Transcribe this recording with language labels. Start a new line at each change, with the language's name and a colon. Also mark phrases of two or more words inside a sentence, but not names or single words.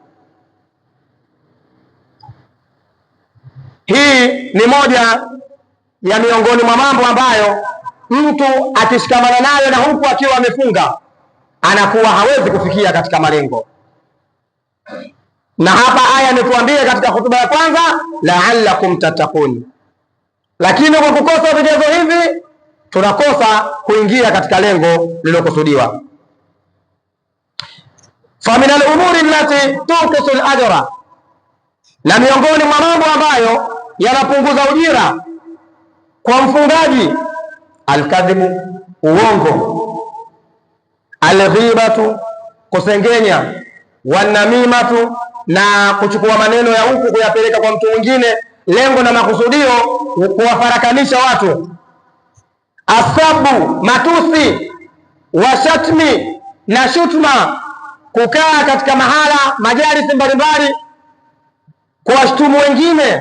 Swahili: Hii ni moja ya miongoni mwa mambo ambayo mtu akishikamana nayo na huku akiwa amefunga anakuwa hawezi kufikia katika malengo. Na hapa aya imetuambia katika hotuba ya kwanza,
Arabic: لعلكم تتقون.
Swahili: Lakini kwa kukosa vigezo hivi tunakosa kuingia katika lengo lililokusudiwa.
Arabic: فمن الأمور التي تنقص الأجر,
Swahili: na miongoni mwa mambo ambayo yanapunguza ujira kwa mfungaji, alkadhibu, uongo, alghibatu, kusengenya, wanamimatu, na kuchukua maneno ya huku kuyapeleka kwa mtu mwingine, lengo na makusudio kuwafarakanisha watu, asabu, matusi, washatmi na shutma, kukaa katika mahala majalisi mbalimbali kuwashtumu wengine.